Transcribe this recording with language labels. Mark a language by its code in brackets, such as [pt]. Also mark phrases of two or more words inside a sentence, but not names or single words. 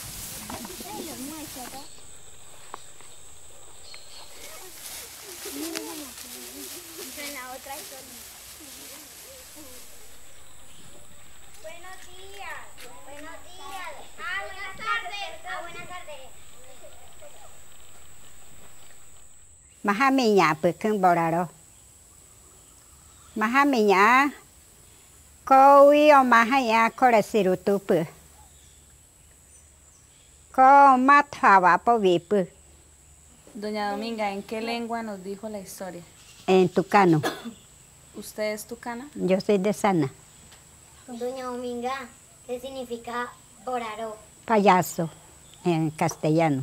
[es] En la otra historia. Buenos días. Buenos días. Buenas tardes. Buenas tardes. [tuo] Mahaminya pekeng boraro. Mahaminya kowi o mahaya korasirutupu. [es] Como trabajo vipu. Doña Dominga, ¿en qué lengua nos dijo la historia? En tucano. ¿Usted es tucana? Yo soy de Sana. Doña Dominga, ¿qué significa boraró? Payaso, en castellano.